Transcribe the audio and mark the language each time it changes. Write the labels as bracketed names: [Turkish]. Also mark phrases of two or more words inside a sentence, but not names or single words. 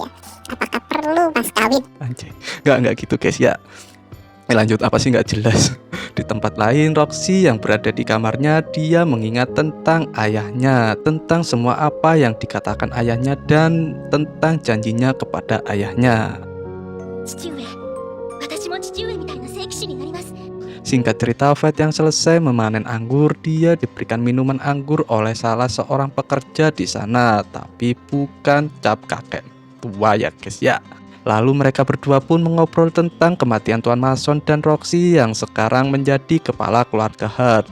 [Indonesian] Apakah perlu mas kawin? Anjay, nggak gitu guys ya. Lanjut, apa sih nggak jelas. Di tempat lain, Roxy yang berada di kamarnya, dia mengingat tentang ayahnya, tentang semua apa yang dikatakan ayahnya dan tentang janjinya kepada ayahnya. [Japanese] 父上、私も父上みたいな聖騎士になります。 [Indonesian] Singkat cerita, Fate yang selesai memanen anggur, dia diberikan minuman anggur oleh salah seorang pekerja di sana, tapi bukan cap kakek tua ya guys ya. Lalu mereka berdua pun mengobrol tentang kematian Tuan Mason dan Roxy yang sekarang menjadi kepala keluarga Hart.